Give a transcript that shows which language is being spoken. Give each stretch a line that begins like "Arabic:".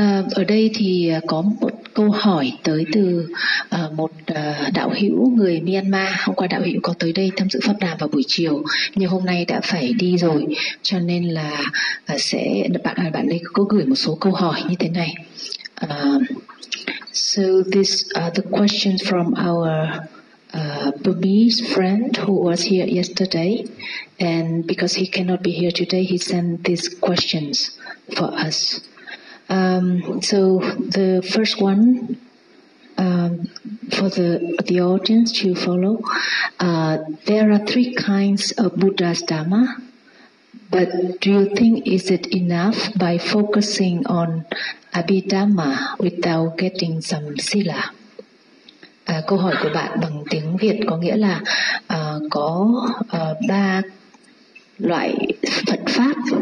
Vietnamese: Ở đây thì có một câu hỏi tới từ một đạo hữu người Myanmar. Hôm qua đạo hữu có tới đây tham dự pháp đàm vào buổi chiều, nhưng hôm nay đã phải đi rồi, cho nên là sẽ bạn đây có gửi một số câu hỏi như thế này.
English: So these are the questions from our Burmese friend who was here yesterday, and because he cannot be here today, he sent these questions for us. So the first one, for the audience to follow, there are three kinds of Buddha's Dhamma, but do you think is it enough by focusing on Abhidhamma without getting some sila?
Vietnamese: Câu hỏi của bạn bằng tiếng Việt có nghĩa là có ba loại Phật pháp.